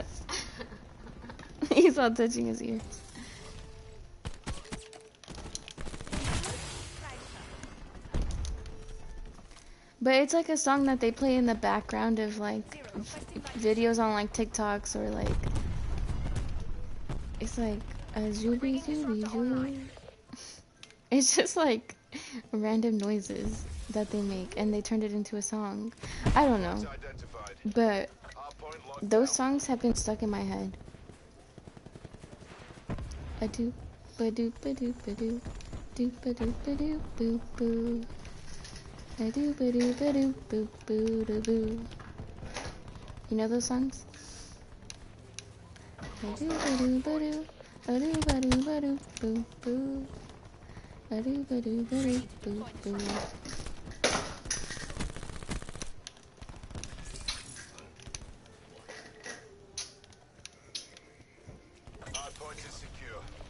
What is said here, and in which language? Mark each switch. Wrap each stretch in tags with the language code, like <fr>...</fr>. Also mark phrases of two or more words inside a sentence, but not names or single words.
<en>He's all touching his ears. But it's like a song that they play in the background of like videos on like TikToks or like, it's like a zooby zooby zoo. It's just like random noises that they make and they turned it into a song. I don't know, Identified. but Hardpoint locked those down. songs have been stuck in my head. A doop, ba doop, ba doop, ba doop, doop, ba doop, ba doop, boo, boo. A doop, ba doop, ba doop, boo, boo, da, boo. You know those songs? A doop, ba doop, ba doop, a doop, ba doop, ba doop, boo, boo. A doop, ba doop, ba doop, boo, boo. Hardpoint is secure.</en>